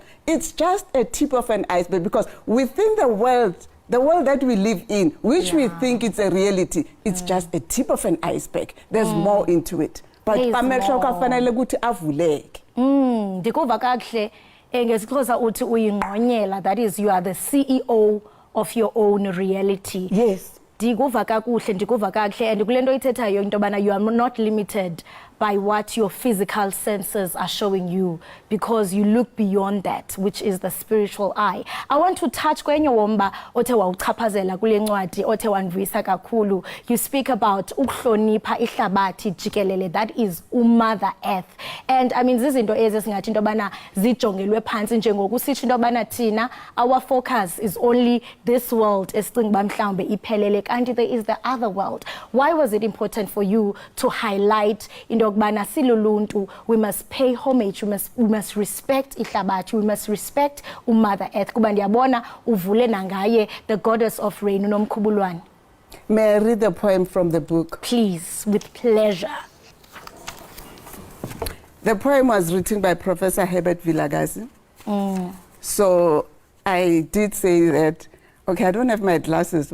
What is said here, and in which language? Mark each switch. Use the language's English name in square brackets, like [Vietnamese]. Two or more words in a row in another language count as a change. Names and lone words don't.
[English] It's just a tip of an iceberg, because within the world that we live in, which we think it's a reality, it's just a tip of an iceberg. There's more into it. [Xhosa] But amehlo kafanele ukuthi avuleke. Ndikuva kakuhle ngesixhosa uthi uyingqonyela, [English] that is, you are the CEO of your own reality. Yes. [Xhosa] Ndikuva kakuhle, [English] and [Xhosa] kule nto ithethayo into yobana [English] you are not limited by what your physical senses are showing you, because you look beyond that, which is the spiritual eye. I want to touch [Xhosa] kwenye womba othe wawuchaphazela kule ncwadi othe wanvisa kakhulu. [English] You speak about [Xhosa] ukuhlonipha ihlabathi jikelele, [English] that is Mother Earth. And I mean [Xhosa] zizinto ezi singathi into yobana zijongelwe phansi njengokusitsho into yobana thina [English] our focus is only this world [Xhosa] esicinga uba mhlawumbe iphelele, kanti [English] there is the other world. Why was it important for you to highlight [Xhosa] into yokubana siluluntu, [English] we must pay homage, we must respect ihlabathi, we must respect Mother Earth? [Xhosa] Kuba ndiyabona uvule nangaye [English] the goddess of rain [Xhosa] uNomkhubulwane. [English] May I read the poem from the book? Please, with pleasure. The poem was written by Professor Herbert Vilakazi. So I did say that, okay, I don't have my glasses.